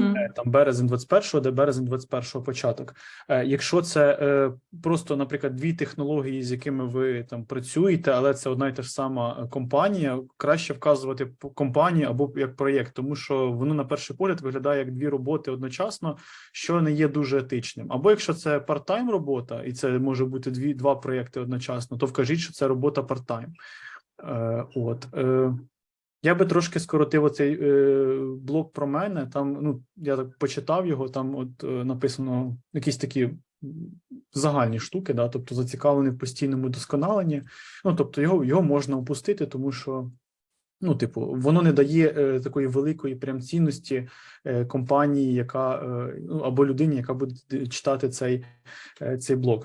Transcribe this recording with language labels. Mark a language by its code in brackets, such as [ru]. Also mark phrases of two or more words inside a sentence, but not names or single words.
[uk] Там березень 21-го, де березень 21-го початок. Якщо це просто, наприклад, дві технології, з якими ви там працюєте, але це одна і та ж сама компанія, краще вказувати компанію або як проєкт, тому що воно на перший погляд виглядає як дві роботи одночасно, що не є дуже етичним. Або якщо це part-time робота, і це може бути два проєкти одночасно, то вкажіть, що це робота part-time. Я би трошки скоротив оцей блок про мене. Там, ну, я так почитав його, там от написано якісь такі загальні штуки, да, тобто зацікавлений в постійному вдосконаленні. Ну, тобто його можна опустити, тому що, ну, типу, воно не дає такої великої прям цінності компанії, яка, ну, або людині, яка буде читати цей блок.